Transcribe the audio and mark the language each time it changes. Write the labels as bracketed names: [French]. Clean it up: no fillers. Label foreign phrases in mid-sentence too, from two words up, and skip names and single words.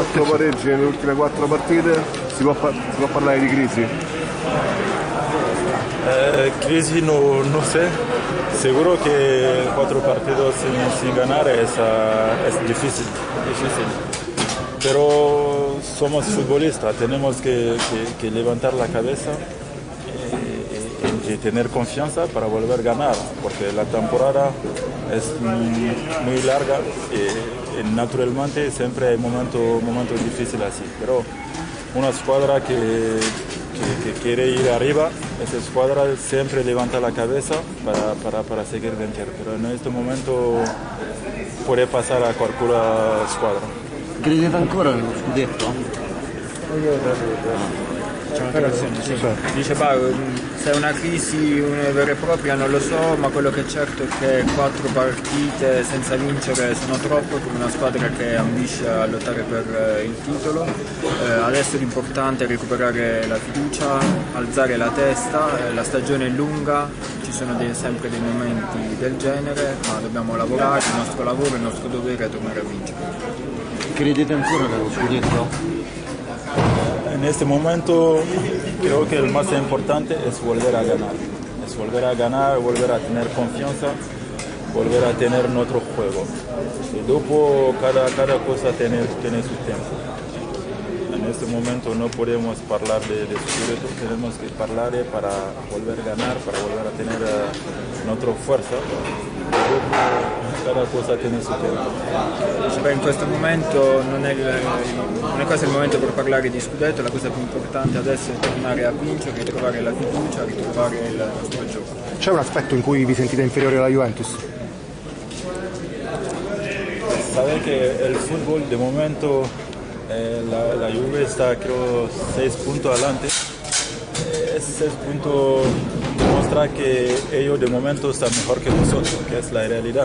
[Italian] 4 pareggi nelle ultime 4 partite, si può parlare di crisi? [Spanish] Crisi no sé, seguro que 4 partidos sin ganar es difícil, pero somos futbolistas, tenemos que levantar la cabeza y tener confianza para volver a ganar, porque la temporada es muy larga y naturalmente siempre hay momentos difíciles así, pero una escuadra que quiere ir arriba, esa escuadra siempre levanta la cabeza para seguir venciendo, pero en este momento puede pasar a cualquier escuadra. [Italian] Credete ancora nello scudetto? C'è una traduzione, sì. Dice se è una crisi vera e propria non lo so, ma quello che è certo è che 4 partite senza vincere sono troppo per una squadra che ambisce a lottare per il titolo. Adesso l'importante è recuperare la fiducia, alzare la testa, la stagione è lunga, ci sono sempre dei momenti del genere, ma dobbiamo lavorare, il nostro lavoro, il nostro dovere è tornare a vincere. Credete ancora nello scudetto? [Spanish] En este momento creo que el más importante es volver a ganar. Es volver a ganar, volver a tener confianza, volver a tener nuestro juego. Y luego cada cosa tiene su tiempo. En este momento no podemos hablar de scudetto, tenemos que hablar para volver a ganar, para volver a tener nuestra fuerza. Cada cosa tiene su tempo. [Italian] In questo momento non è questo il momento per parlare di scudetto, la cosa più importante adesso è tornare a vincere, ritrovare la fiducia, ritrovare il nostro gioco. C'è un aspetto in cui vi sentite inferiori alla Juventus? [Spanish] Sabe que el fútbol de momento la Juve está creo 6 puntos adelante. Esos 6 puntos demuestra que ellos de momento están mejor que nosotros, que es la realidad.